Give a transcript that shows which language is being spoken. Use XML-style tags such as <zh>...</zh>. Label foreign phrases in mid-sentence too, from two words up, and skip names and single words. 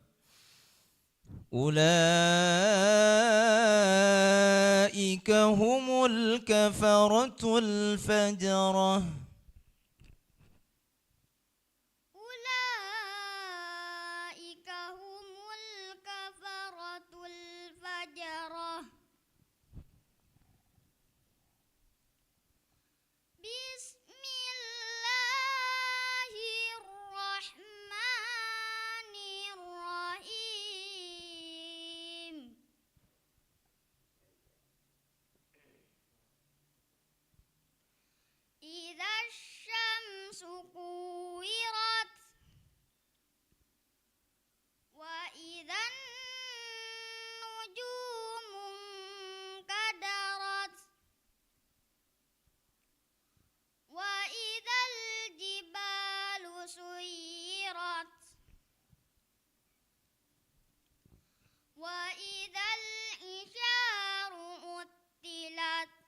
<ar>أولئك هم الكفرة الفجرة. أولئك هم الكفرة الفجرة. بسم الله الرحمن الرحيم. إذا الشمس كورت وإذا النجوم انكدرت وإذا الجبال سيرت وإذا العشار عطلت</ar>